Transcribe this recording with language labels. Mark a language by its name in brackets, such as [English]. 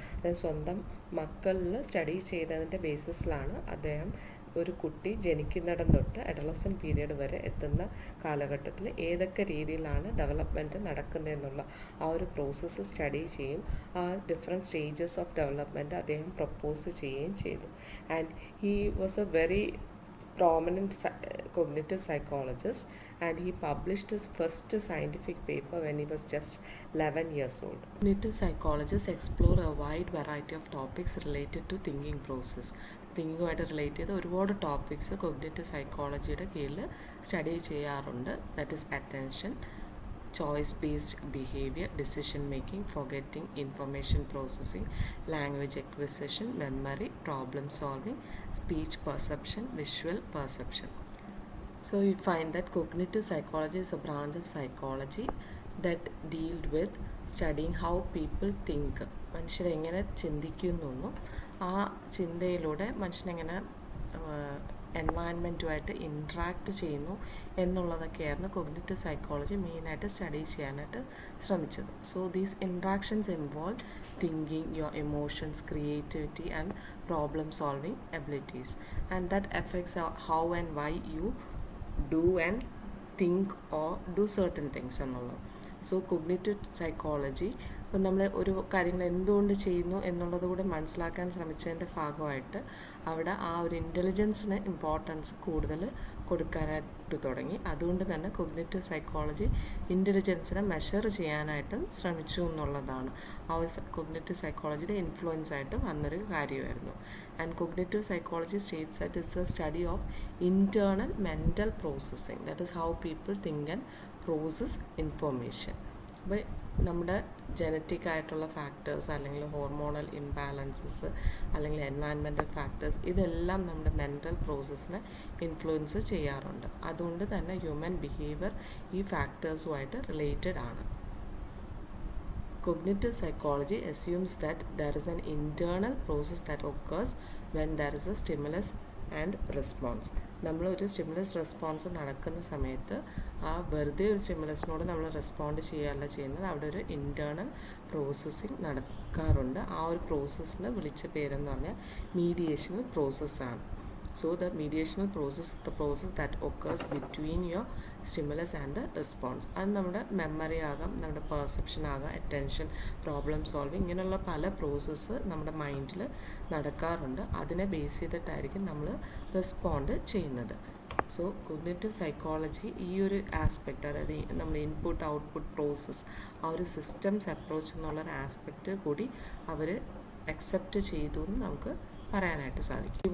[Malayalam] അദ്ദേഹം സ്വന്തം മക്കളിൽ സ്റ്റഡി ചെയ്തതിൻ്റെ ബേസിസിലാണ് അദ്ദേഹം ഒരു കുട്ടി ജനിക്കുന്നിടം തൊട്ട് അഡോളസെൻ്റ് പീരീഡ് വരെ എത്തുന്ന കാലഘട്ടത്തിൽ ഏതൊക്കെ രീതിയിലാണ് ഡെവലപ്മെൻറ്റ് നടക്കുന്നതെന്നുള്ള ആ ഒരു പ്രോസസ്സ് സ്റ്റഡി ചെയ്യും. ആ ഡിഫറെൻറ്റ് സ്റ്റേജസ് ഓഫ് ഡെവലപ്മെൻറ്റ് അദ്ദേഹം പ്രപ്പോസ് ചെയ്യുകയും ചെയ്തു. [English] And he was a very prominent cognitive psychologist, and he published his first scientific paper when he was just 11 years old. Cognitive psychologists explore a wide variety of topics related to thinking process. [Malayalam] തിങ്കിങ്ങുമായിട്ട് relate ചെയ്ത ഒരുപാട് topics cognitive സൈക്കോളജിയുടെ കീഴിൽ study ചെയ്യാറുണ്ട്. [English] That is attention, choice based behaviour, decision making, forgetting, information processing, language acquisition, memory, problem solving, speech perception, visual perception. So you find that cognitive psychology is a branch of psychology that deals with studying how people think. [Malayalam] മനുഷ്യരെങ്ങനെ ചിന്തിക്കുന്നു, ആ ചിന്തയിലൂടെ മനുഷ്യനെങ്ങനെ എൻവയൺമെൻറ്റുമായിട്ട് interact ചെയ്യുന്നു എന്നുള്ളതൊക്കെയായിരുന്നു cognitive psychology മെയിനായിട്ട് study ചെയ്യാനായിട്ട് ശ്രമിച്ചത്. [English] so these interactions involve thinking, your emotions, creativity and problem solving abilities, and that affects how and why you do and think or do certain things [Malayalam] എന്നുള്ളത്. So cognitive psychology ഇപ്പം നമ്മൾ ഒരു കാര്യങ്ങൾ എന്തുകൊണ്ട് ചെയ്യുന്നു എന്നുള്ളത് കൂടെ മനസ്സിലാക്കാൻ ശ്രമിച്ചതിൻ്റെ ഭാഗമായിട്ട് അവിടെ ആ ഒരു ഇൻ്റലിജൻസിന് ഇമ്പോർട്ടൻസ് കൂടുതൽ കൊടുക്കാനായിട്ട് തുടങ്ങി. അതുകൊണ്ട് തന്നെ കോഗ്നിറ്റീവ് സൈക്കോളജി ഇൻ്റലിജൻസിനെ മെഷർ ചെയ്യാനായിട്ടും ശ്രമിച്ചു എന്നുള്ളതാണ് ആ ഒരു കോഗ്നിറ്റീവ് സൈക്കോളജിയുടെ ഇൻഫ്ലുവൻസ് ആയിട്ട് വന്നൊരു കാര്യമായിരുന്നു. [English] And cognitive psychology states that is the study of internal mental processing, that is how people think and process information. [Malayalam] അപ്പോൾ നമ്മുടെ ജനറ്റിക് ആയിട്ടുള്ള ഫാക്ടേഴ്സ് അല്ലെങ്കിൽ ഹോർമോണൽ ഇംബാലൻസസ് അല്ലെങ്കിൽ എൻവയൺമെൻറ്റൽ ഫാക്ടേഴ്സ് ഇതെല്ലാം നമ്മുടെ മെൻ്റൽ പ്രോസസ്സിനെ ഇൻഫ്ലുവൻസ് ചെയ്യാറുണ്ട്. അതുകൊണ്ട് തന്നെ ഹ്യൂമൻ ബിഹേവിയർ ഈ ഫാക്ടേഴ്സുമായിട്ട് റിലേറ്റഡ് ആണ്. [English] Cognitive psychology assumes that there is an internal process that occurs when there is a stimulus and response. [Malayalam] നമ്മളൊരു സ്റ്റിമുലസ് റെസ്പോൺസ് നടക്കുന്ന സമയത്ത് ആ വെറുതെ ഒരു സ്റ്റിമുലസിനോട് നമ്മൾ റെസ്പോണ്ട് ചെയ്യുകയല്ല ചെയ്യുന്നത്, അവിടെ ഒരു ഇൻറ്റേർണൽ പ്രോസസ്സിങ് നടക്കാറുണ്ട്. ആ ഒരു പ്രോസസ്സിന് വിളിച്ച പേരെന്ന് പറഞ്ഞാൽ മീഡിയേഷണൽ പ്രോസസ്സാണ്. [English] So the mediational process is the process that occurs between your stimulus and the response. [Malayalam] അത് നമ്മുടെ മെമ്മറി ആകാം, നമ്മുടെ പെർസെപ്ഷൻ ആകാം, അറ്റൻഷൻ, പ്രോബ്ലം സോൾവിങ്, ഇങ്ങനെയുള്ള പല പ്രോസസ്സ് നമ്മുടെ മൈൻഡിൽ നടക്കാറുണ്ട്. അതിനെ ബേസ് ചെയ്തിട്ടായിരിക്കും നമ്മൾ റെസ്പോണ്ട് ചെയ്യുന്നത്. സോ കോഗ്നിറ്റീവ് സൈക്കോളജി ഈ ഒരു ആസ്പെക്റ്റ്, അതായത് നമ്മൾ ഇൻപുട്ട് ഔട്ട്പുട്ട് പ്രോസസ്സ്, ആ ഒരു സിസ്റ്റംസ് അപ്രോച്ച് എന്നുള്ളൊരു ആസ്പെക്റ്റ് കൂടി അവർ അക്സെപ്റ്റ് ചെയ്തു എന്ന് നമുക്ക് പറയാനായിട്ട് സാധിക്കും.